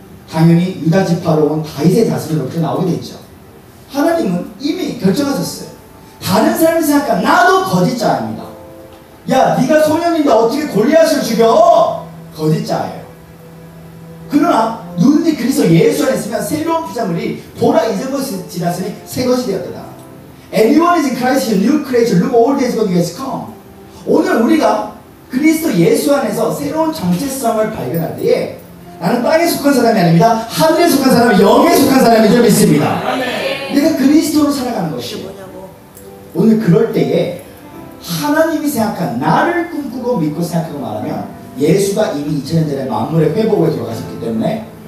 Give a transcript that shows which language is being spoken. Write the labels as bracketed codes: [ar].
[ko] 당연히 유다 지파로 온 다윗의 자손으로 그렇게 나오게 됐죠. 하나님은 이미 결정하셨어요. 다른 사람이 생각한 나도 거짓자입니다. 야, 네가 소년인데 어떻게 골리앗을 죽여? 거짓자예요. 그러나 누누이 그리스도 예수 안에 있으면 새로운 피조물이 보라 이전 것이 지났으니 새 것이 되었다. [en] Everyone is in Christ, new creation. Look, all things God has come. [ko] 오늘 우리가 그리스도 예수 안에서 새로운 정체성을 발견할 때에 나는 땅에 속한 사람이 아닙니다. 하늘에 속한 사람, 영에 속한 사람인 줄 믿습니다. 내가 그리스도로 살아가는 것이고 오늘 그럴 때에 하나님이 생각한 나를 꿈꾸고 믿고 생각하고 말하면 예수가 이미 2000년 전에 만물의 회복에 들어가셨기 때문에